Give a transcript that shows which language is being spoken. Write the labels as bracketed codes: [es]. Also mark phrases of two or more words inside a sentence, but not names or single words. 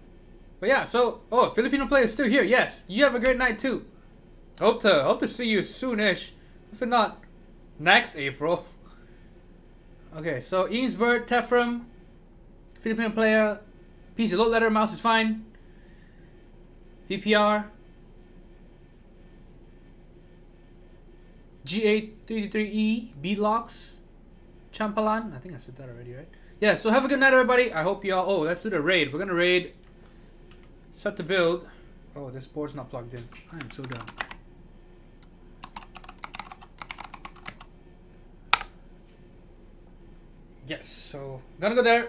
[en] But yeah, so, oh, Filipino player is still here, yes. You have a great night too. Hope to see you soonish. If not, next April. Okay, so Eamsbird, Tefram, Filipino player, PC Load Letter, mouse is fine. VPR. G833E, Beatlocks, Champalan. I think I said that already, right? Yeah, so have a good night, everybody. I hope y'all... Oh, let's do the raid. We're gonna raid. Set to build. Oh, this board's not plugged in. I am so dumb. Yes, so gonna go there.